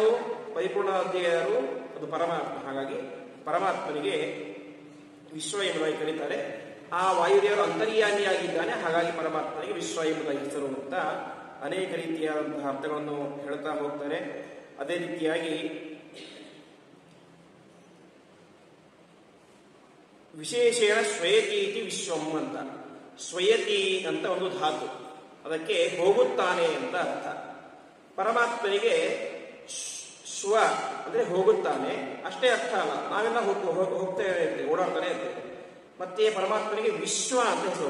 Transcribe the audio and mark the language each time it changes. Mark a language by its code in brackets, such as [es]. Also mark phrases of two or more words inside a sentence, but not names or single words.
[kn] ಪರಿಪೂರ್ಣ ಯಾರು? ಅದು ಪರಮಾತ್ಮ. ಹಾಗಾಗಿ ಪರಮಾತ್ಮನಿಗೆ ವಿಶ್ವ ಎಂಬುದಾಗಿ ಕರೀತಾರೆ. ಆ ವಾಯುದೇವರು ಅಂತರ್ಯಾಮಿಯಾಗಿದ್ದಾನೆ. ಹಾಗಾಗಿ ಪರಮಾತ್ಮನಿಗೆ ವಿಶ್ವ ಎಂಬುದಾಗಿ ಹೆಸರು ಅಂತ ಅನೇಕ ರೀತಿಯಾದಂತಹ ಅರ್ಥಗಳನ್ನು ಹೇಳ್ತಾ ಹೋಗ್ತಾರೆ. ಅದೇ ರೀತಿಯಾಗಿ [sa] ವಿಶೇಷೇಣ ಶ್ವಯತಿ ಇತಿ ವಿಶ್ವಂ ಅಂತ. [kn] ಶ್ವಯತಿ ಅಂತ ಒಂದು ಧಾತು, ಅದಕ್ಕೆ ಹೋಗುತ್ತಾನೆ ಅಂತ ಅರ್ಥ. ಪರಮಾತ್ಮನಿಗೆ ಶ್ವ ಅಂದ್ರೆ ಹೋಗುತ್ತಾನೆ ಅಷ್ಟೇ ಅರ್ಥ ಅಲ್ಲ, ನಾವೆಲ್ಲ ಹೋಗ್ತಾ ಇರ್ತೇವೆ, ಓಡಾಡ್ತಾನೆ ಇರ್ತೇವೆ. ಮತ್ತೆ ಪರಮಾತ್ಮನಿಗೆ ವಿಶ್ವ ಅಂತ ಹೆಸರು.